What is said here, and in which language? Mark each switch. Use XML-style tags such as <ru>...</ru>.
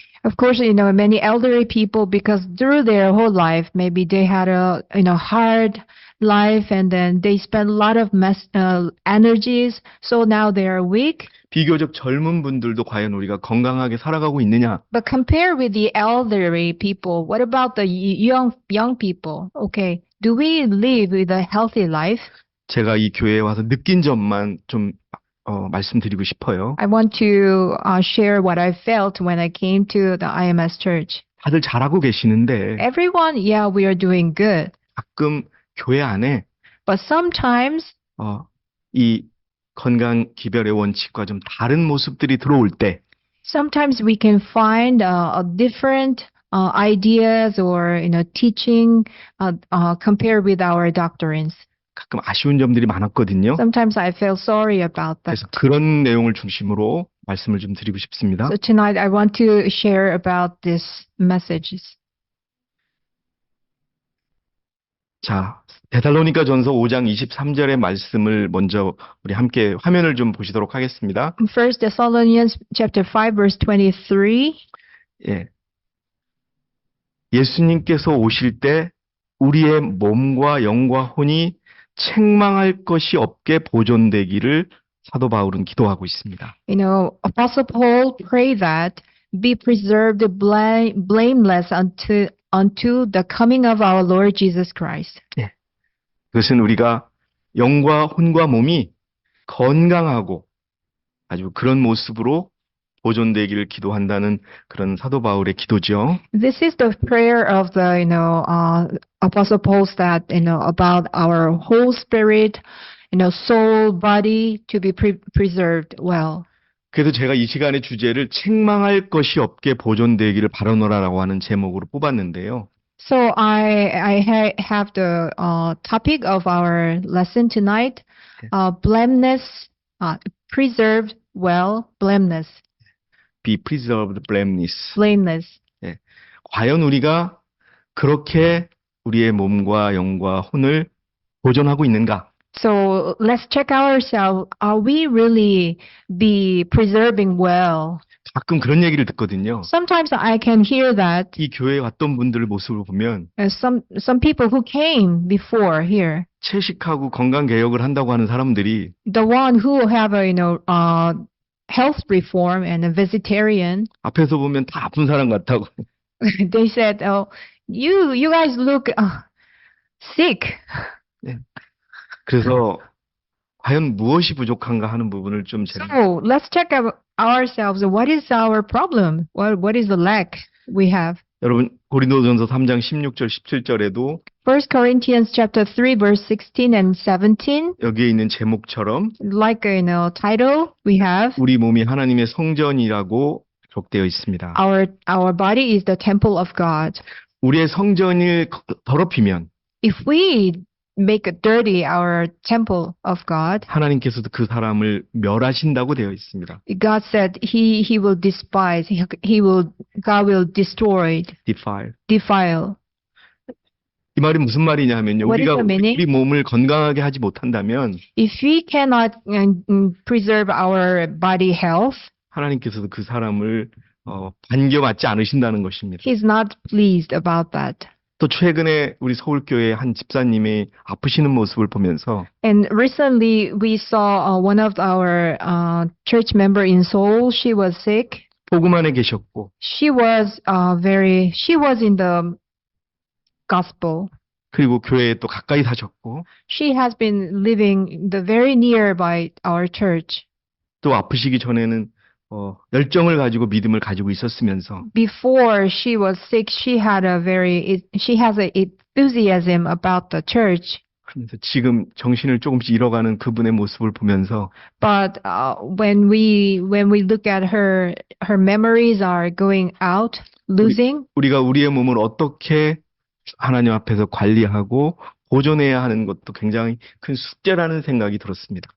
<en>Of course, many elderly people, because through their whole life, maybe they had a, hard life and then they spent a lot of energies. So now they are weak.</en> <ko>비교적 젊은 분들도 과연 우리가 건강하게 살아가고 있느냐?</ko> <en>But compare with the elderly people, what about the young people? Okay. Do we live with a healthy life?</en> <ko>제가 이 교회에 와서 느낀 점만 좀 말씀드리고 싶어요.</ko> <en>I want to share what I felt when I came to the IMS church.</en> <ko>다들 잘하고 계시는데</ko> <en>Everyone, yeah, we are doing good.</en> <ko>가끔 교회 안에</ko> <en>But sometimes</en> <ko>이 건강 기별의 원칙과 좀 다른 모습들이 들어올 때</ko> <en>sometimes we can find different ideas or teaching compared with our doctrines.</en> <ko>가끔 아쉬운 점들이 많았거든요.</ko> <en>Sometimes I feel sorry about that.</en> <ko>그래서 그런 내용을 중심으로 말씀을 좀 드리고 싶습니다.</ko> <en>So tonight I want to share about these messages.</en> <ko>자, 데살로니가 전서 5장 23절의 말씀을 먼저 우리 함께 화면을 좀 보시도록 하겠습니다.</ko> <en>First Thessalonians chapter 5 verse 23.</en> <ko>예. 예수님께서 오실 때 우리의 몸과 영과 혼이 책망할 것이 없게 보존되기를 사도 바울은 기도하고 있습니다.</ko> <en>Apostle Paul prayed that be preserved blameless unto the coming of our Lord Jesus Christ.</en> <ko>예. 그것은 우리가 영과 혼과 몸이 건강하고 아주 그런 모습으로 보존되기를 기도한다는 그런 사도 바울의 기도죠.</ko> <en>This is the prayer of the Apostle Paul that about our whole spirit, soul, body to be preserved well.</en> <ko>그래서 제가 이 시간의 주제를 책망할 것이 없게 보존되기를 바라노라라고 하는 제목으로 뽑았는데요.</ko> <en>So I have the topic of our lesson tonight, blameless, preserved well, blameless. Be preserved blameless. Blameless.</en> <ko>예. 과연 우리가 그렇게 우리의 몸과 영과 혼을 보존하고 있는가?</ko> <en>So let's check ourselves. Are we really be preserving well?</en> <ko>가끔 그런 얘기를 듣거든요.</ko> <en>Sometimes I can hear that</en> <ko>이 교회에 왔던 분들의 모습을 보면</ko> <en>some people who came before here,</en> <ko>채식하고 건강 개혁을 한다고 하는 사람들이</ko> <en>the one who have a health reform and a vegetarian,</en> <ko>앞에서 보면 다 아픈 사람 같다고.</ko> <en>they said, "Oh, you guys look sick."</en> <ko>그래서 과연 무엇이 부족한가 하는 부분을 좀 제가</ko> <en>So let's check ourselves. What is our problem? What is the lack we have?</en> <ko>여러분 고린도전서 3장 16절 17절에도</ko> <en>1 Corinthians chapter 3 verse 16 and 17,</en> <ko>여기에 있는 제목처럼</ko> <en>like title we have,</en> <ko>우리 몸이 하나님의 성전이라고 기록되어 있습니다.</ko> <en>our body is the temple of God.</en> <ko>우리의 성전을 더럽히면</ko> <en>If we make dirty our temple of God,</en> <ko>하나님께서도 그 사람을 멸하신다고 되어 있습니다.</ko> <en>God said he will despise, God will destroy, defile.</en> <ko>이 말이 무슨 말이냐 하면요.</ko> <en>What is</en> <ko>우리가</ko> <en>the meaning?</en> <ko>우리 몸을 건강하게 하지 못한다면</ko> <en>If we cannot preserve our body health,</en> <ko>하나님께서도 그 사람을 반겨받지 않으신다는 것입니다.</ko> <en>He's not pleased about that.</en> <ko>또 최근에 우리 서울교회 한 집사님이 아프시는 모습을 보면서</ko> <en>And recently we saw one of our church member in Seoul. She was sick.</en> <ko>복음 안에 계셨고</ko> <en>She was in the gospel.</en> <ko>그리고 교회에 또 가까이 사셨고</ko> <en>She has been living very nearby our church.</en> <ko>또 아프시기 전에는 열정을 가지고 믿음을 가지고 있었으면서</ko> <en>Before she was sick, she has an enthusiasm about the church.</en> <ko>그러면서 지금 정신을 조금씩 잃어가는 그분의 모습을 보면서</ko> <en>But when we look at her memories are going out, losing.</en> <ko>우리가 우리의 몸을 어떻게 하나님 앞에서 관리하고 보존해야 하는 것도 굉장히 큰 숙제라는 생각이 들었습니다.</ko>